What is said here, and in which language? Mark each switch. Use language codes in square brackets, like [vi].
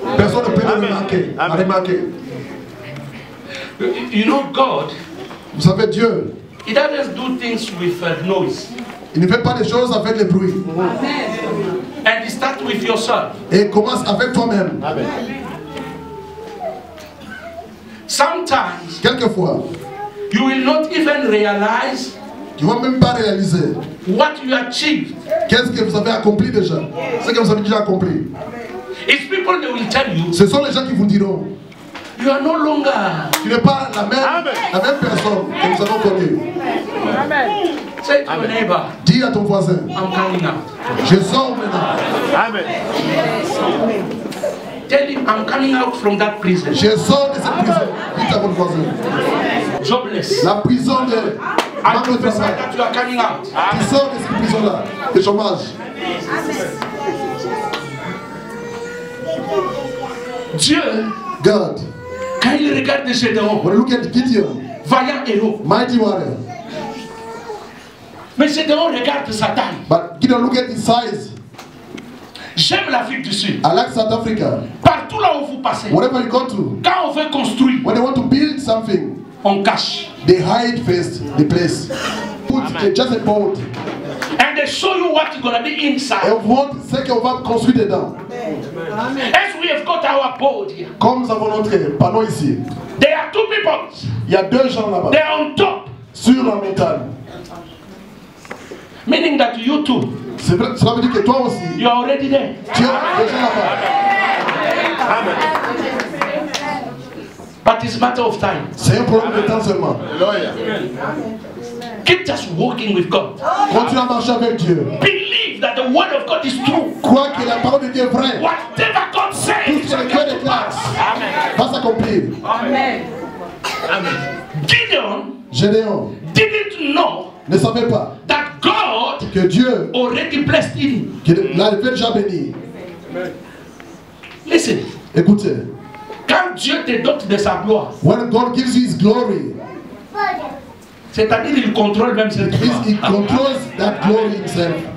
[fr] Personne ne peut le remarquer. [en] You know God. [fr] Vous savez Dieu. [en] He doesn't do things with noise. [fr] Il ne fait pas des choses avec les bruits. [en] And he starts with yourself. [fr] Et il commence avec toi-même. [en] Sometimes, [fr] quelquefois, [en] you will not even realize. [fr] Tu ne vas même pas réaliser. [en] What you achieved. [fr] Qu'est-ce que vous avez accompli déjà? Ce que vous avez déjà accompli. [en] It's people that will tell you. [fr] Ce sont les gens qui vous diront. [en] You are no longer. [fr] Tu n'es pas la même personne que nous avons connue. [en] Amen. Say to your neighbor. [fr] Dis à ton voisin. [en] I'm coming out. [fr] Je sors maintenant. [en] Amen. Tell him I'm coming out from that prison. [fr] Je sors de cette prison. Dis à ton voisin. [en] Jobless. [fr] La prison de. [en] I prophesy that you are coming out. [fr] Tu sors de cette prison-là. Le chômage. Dieu. [en] God. [fr] Quand il regarde Gédéon, [en] when you look at Gideon, [fr] vaillant héros, [en] mighty warrior. [fr] Mais Gédéon regarde sa taille. [en] But Gideon look at his size. [fr] J'aime l'Afrique du Sud. [en] I like South Africa. [fr] Partout là où vous passez. [en] Wherever you go to. [fr] Quand on veut construire. [en] When they want to build something. [fr] On cache. [en] They hide first the place. Put just a boat. And they show you what is going to be inside. [fr] Et on montre ce qu'on va construire dedans. [en] As we have got our board here. [fr] Comme nous avons notre panneau ici. [en] There are two people. [fr] Il y a deux gens là-bas. [en] They are on top. [fr] Sur la montagne. [en] Meaning that you too. [fr] Cela veut dire que toi aussi. [en] You are already there. [fr] Tu es déjà là-bas. [en] Amen. But it's a matter of time. [fr] C'est un problème de temps seulement. [en] Keep just walking with God. [fr] Continue à marcher avec Dieu. [en] Believe that the word of God is true. [fr] Crois que la parole de Dieu est vraie. [en] Whatever God says, [fr] tout ce que Dieu déclare va s'accomplir. Amen. Amen. Gédéon [en] didn't know [fr] ne savait pas [en] that God [fr] que Dieu [en] already blessed him. [fr] l'avait déjà béni. [en] Listen. [fr] Écoutez. Quand Dieu te dote de sa gloire, [en] when God gives you His glory, [fr] c'est-à-dire il contrôle même cette gloire. [en] He controls that glory himself.